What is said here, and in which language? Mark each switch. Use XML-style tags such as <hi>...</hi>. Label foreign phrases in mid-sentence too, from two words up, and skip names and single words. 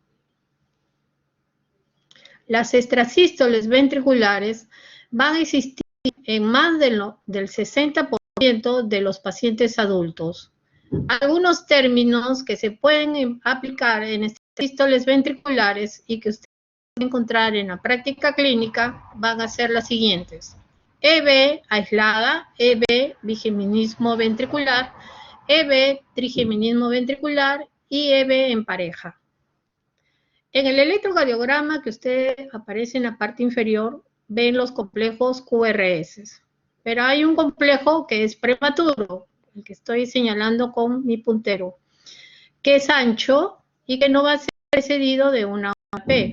<es>Las extrasístoles ventriculares van a existir en más del 60% de los pacientes adultos. Algunos términos que se pueden aplicar en extrasístoles ventriculares y que ustedes pueden encontrar en la práctica clínica van a ser las siguientes. EB aislada, EB bigeminismo ventricular, EB trigeminismo ventricular y EB en pareja. En el electrocardiograma que usted aparece en la parte inferior, ven los complejos QRS. Pero hay un complejo que es prematuro, el que estoy señalando con mi puntero, que es ancho y que no va a ser precedido de una OAP.</es>